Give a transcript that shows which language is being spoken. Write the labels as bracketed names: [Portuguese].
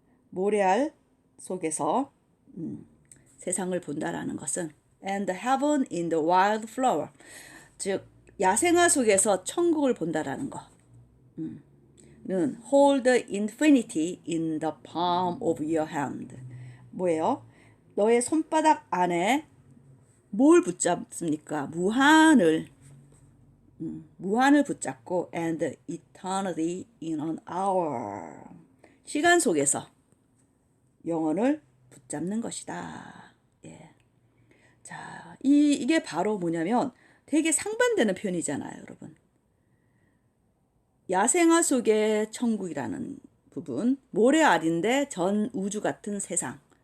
[Korean] 모래알 속에서 세상을 본다라는 것은 [English] and heaven in the wild flower, [Korean] 즉 야생화 속에서 천국을 본다라는 거. 는 [English] hold infinity in the palm of your hand. [Korean] 뭐예요? 너의 손바닥 안에 뭘 붙잡습니까? 무한을 붙잡고 [English] and eternity in an hour. [Korean] 시간 속에서 영혼을 붙잡는 것이다. 예. 자, 이게 바로 뭐냐면 되게 상반되는 표현이잖아요, 여러분. 야생화 속의 천국이라는 부분, 모래알인데 전 우주 같은 세상.